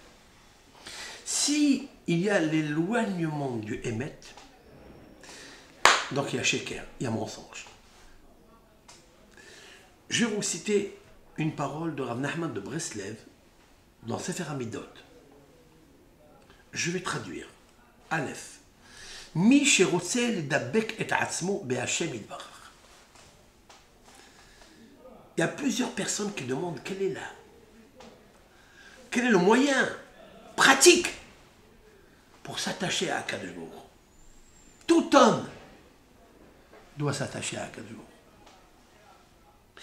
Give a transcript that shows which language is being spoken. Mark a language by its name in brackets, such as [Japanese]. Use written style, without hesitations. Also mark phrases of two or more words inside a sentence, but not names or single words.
[French] Si il y a l'éloignement du Emet, donc il y a Sheker, il y a mensonge. Je vais vous citer une parole de Rav Nachman de Breslev dans Sefer Hamidot. Je vais traduire. Aleph. [Hebrew] Mi שרוצה לדבק את עצמו בהשם יתברך. [French] Il y a plusieurs personnes qui demandent quel est le moyen pratique pour s'attacher à [Hebrew] הקדוש ברוך הוא. [French] Tout homme doit s'attacher à [Hebrew] הקדוש ברוך הוא.